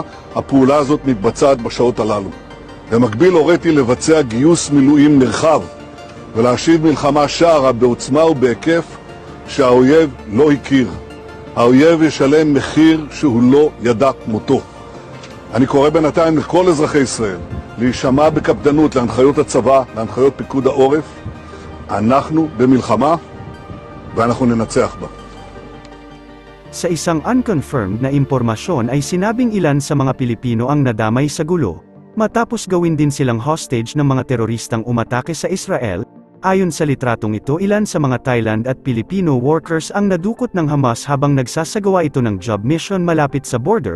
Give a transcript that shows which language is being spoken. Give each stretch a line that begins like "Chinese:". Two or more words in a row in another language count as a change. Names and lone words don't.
Hebrew: הפעולה הזאת מתבצעת בשעות הללו. במקביל הוריתי לבצע גיוס מילואים נרחב ולהשיב מלחמה שערה בעוצמה ובהיקף שהאויב לא הכיר. האויב ישלם מחיר שהוא לא ידע כמותו. אני קורא בינתיים לכל אזרחי ישראל להישמע בקפדנות להנחיות הצבא, להנחיות פיקוד העורף. אנחנו במלחמה ואנחנו ננצח בה.
Filipino: Sa isang unconfirmed na impormasyon ay sinabing ilan sa mga Pilipino ang nadamay sa gulo, matapos gawin din silang hostage ng mga teroristang umatake sa Israel. Ayon sa litratong ito, ilan sa mga Thailand at
English: Filipino workers
Filipino: ang nadukot ng Hamas habang nagsasagawa ito ng
English: job mission
Filipino: malapit sa border.